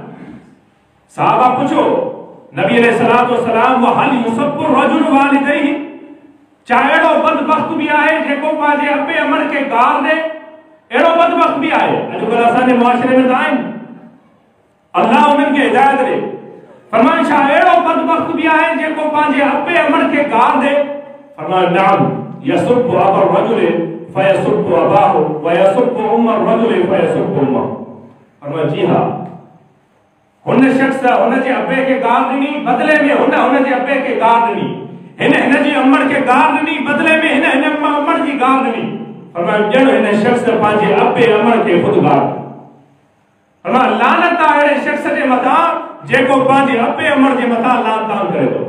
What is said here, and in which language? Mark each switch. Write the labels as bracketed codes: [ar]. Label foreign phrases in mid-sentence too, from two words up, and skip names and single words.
[sd] सहाबा पुछो नबी अलैहिस्सलातु वस्सलाम, [ar] وهل يسب الرجل والديه, [sd] छा अहिड़ो बदबख्त भी आहे जेको पंहिंजे अबे अमर खे गार ॾे? अहिड़ो बदबख्त भी आहे? अॼुकल्ह असांजे मुआशरे में त आहिनि, अल्लाह उन्हनि खे हिदायत ॾे। फरमाया छा अहिड़ो बदबख्त भी आहे जेको पंहिंजे अबे अमर खे गार ॾे? [ar] फरमाया نعم، يسب أبا الرجل فيسب أباه ويسب أم الرجل فيسب أمه. [sd] फरमाया जी हाँ, हुन शख्स हुन जे अबे खे गार ॾिनी, बदले में हुन जे अबे खे गार ॾिनी, हिन जी अमर खे गार ॾिनी, बदले में हिन अमर जी गार ॾिनी। फरमाया ॼण हिन शख्स पंहिंजे अबे अमर खे खुद गार ॾिनी। फरमाया लानत आहे अहिड़े शख्स जे मथां जेको पंहिंजे अबे अमर जे मथां लान तान करे थो।